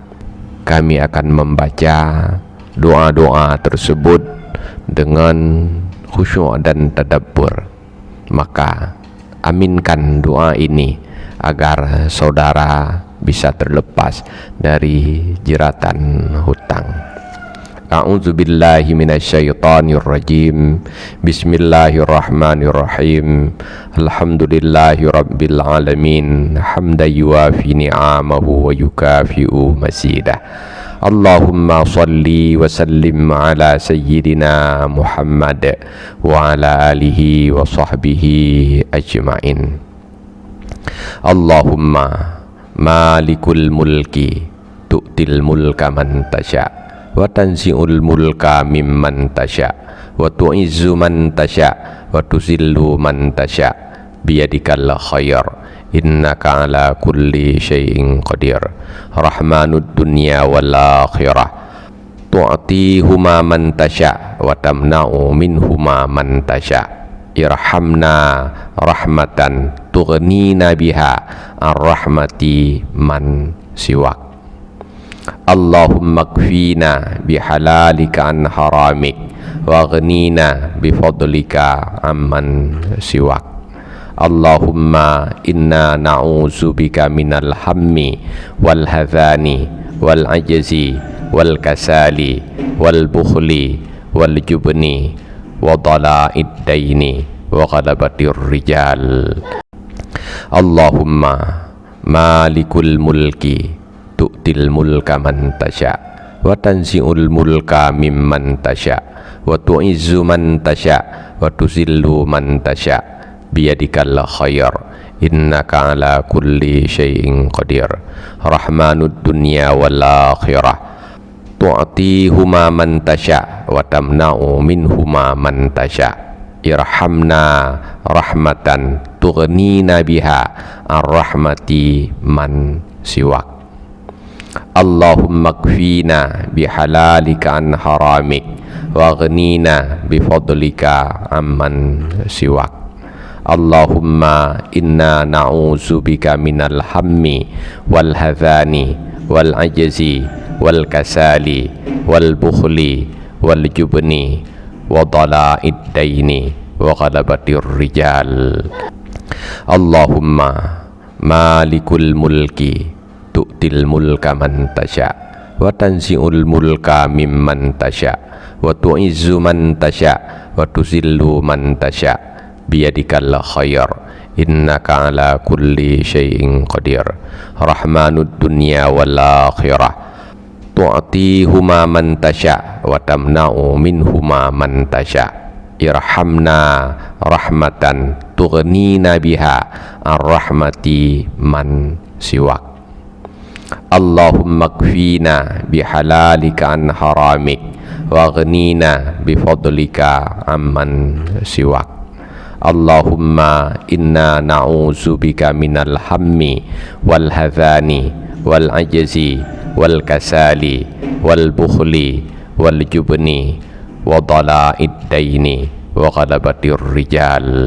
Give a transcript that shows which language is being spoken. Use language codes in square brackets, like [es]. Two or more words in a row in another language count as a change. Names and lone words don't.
[id] Kami akan membaca doa-doa tersebut dengan khusyuk dan tadabbur. Maka aminkan doa ini agar saudara bisa terlepas dari jeratan hutang. [ar] أعوذ بالله من الشيطان الرجيم. بسم الله الرحمن الرحيم. الحمد لله رب العالمين. حمدا يوافي نعمه ويكافئ مزيده. اللهم صل وسلم على سيدنا محمد وعلى آله وصحبه أجمعين. اللهم مالك الملك تؤتي الملك من تشاء وتنزع الملك ممن تشاء وتعز من تشاء وتذل من تشاء بيدك الخير إنك على كل شيء قدير. رحمان الدنيا والآخرة تؤتيهما من تشاء وتمنع منهما من تشاء'. ارحمنا رحمة تغنينا بها الرحمة من سواك. اللهم اكفنا بحلالك عن حرامك وأغننا بفضلك عمن سواك. اللهم إنا نعوذ بك من الهم والحزن والعجز والكسل والبخل والجبن وضلع الدين وغلبة الرجال. اللهم مالك الملك تؤتي الملك من تشاء وتنزع الملك ممن تشاء وتعز من تشاء وتذل من تشاء بيدك الخير إنك على كل شيء قدير. رحمان الدنيا والآخرة تؤتيهما من تشاء وتمنع منهما من تشاء'. ارحمنا رحمة تغنينا بها الرحمة من سواك. اللهم اكفنا بحلالك عن حرامك وأغننا بفضلك عمن سواك. اللهم إنا نعوذ بك من الهم والحزن والعجز والكسل والبخل والجبن وضلع الدين وغلبة الرجال. اللهم مالك الملك تؤتي الملك من تشاء وتنزع الملك ممن تشاء وتعز من تشاء وتذل من تشاء بيدك الخير إنك على كل شيء قدير. رحمان الدنيا والآخرة تؤتيهما من تشاء وتمنع منهما من تشاء'. ارحمنا رحمة تغنينا بها الرحمة من سواك. اللهم اكفنا بحلالك عن حرامك وأغننا بفضلك عمن سواك. اللهم إنا نعوذ بك من الهم والحزن والعجز والكسل والبخل والجبن وضلع الدين وغلبة الرجال.